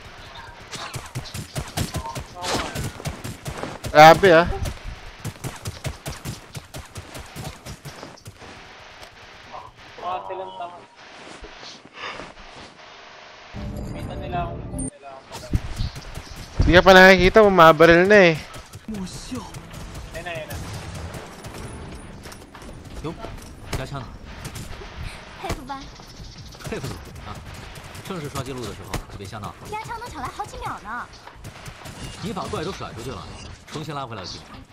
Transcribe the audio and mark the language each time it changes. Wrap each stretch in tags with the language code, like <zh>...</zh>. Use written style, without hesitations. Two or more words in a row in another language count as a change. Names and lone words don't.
<tl>Grabe, ah. Hindi ka pa nakikita, bumabaril na eh.</tl> <zh>哟，加枪呢？佩服吧？佩服啊！正式刷记录的时候，别瞎闹。压枪能抢来好几秒呢。你把怪都甩出去了，重新拉回来就行。</zh>